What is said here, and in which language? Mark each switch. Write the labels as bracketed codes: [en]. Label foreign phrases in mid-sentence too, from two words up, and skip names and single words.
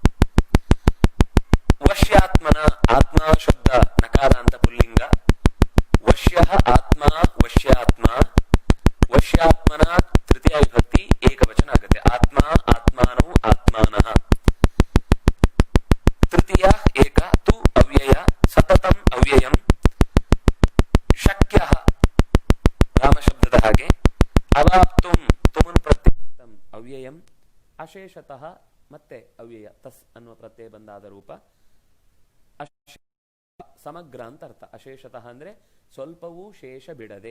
[kn] ವಶ್ಯಾತ್ಮನ, ಆತ್ಮ ಶಬ್ದ ನಕಾರ ಅಂತ ಪುಲ್ಲಿಂಗ. [sa] ವಶ್ಯ ಆತ್ಮ, ವಶ್ಯಾತ್ಮ. [kn] ವಶ್ಯಾತ್ಮನ ತೃತೀಯ ವಿಭಕ್ತಿ ಏಕವಚನ ಆಗುತ್ತೆ. [sa] ಆತ್ಮ, ಆತ್ಮಾನೌ, ಆತ್ಮಾನಃ. ತೃತೀಯ ಏಕ, ತು ಅವ್ಯಯ, ಸತತಂ ಅವ್ಯಯಂ. [kn] ಶಕ್ಯ ರಾಮ ಶಬ್ದದ ಹಾಗೆ. [sa] ಅವಾಪ್ತುಂ ತುಮುನ್ ಪ್ರತ್ಯಯ ಅವ್ಯಯಂ. [kn] ಅಶೇಷತಃ ಮತ್ತೆ ಅವ್ಯಯ, ತಸ್ ಅನ್ನುವ ಪ್ರತ್ಯಯ ಬಂದಾದ ರೂಪ. ಸಮಗ್ರ ಅಂತ ಅರ್ಥ. ಅಶೇಷತಃ ಅಂದ್ರೆ ಸ್ವಲ್ಪವೂ ಶೇಷ ಬಿಡದೆ.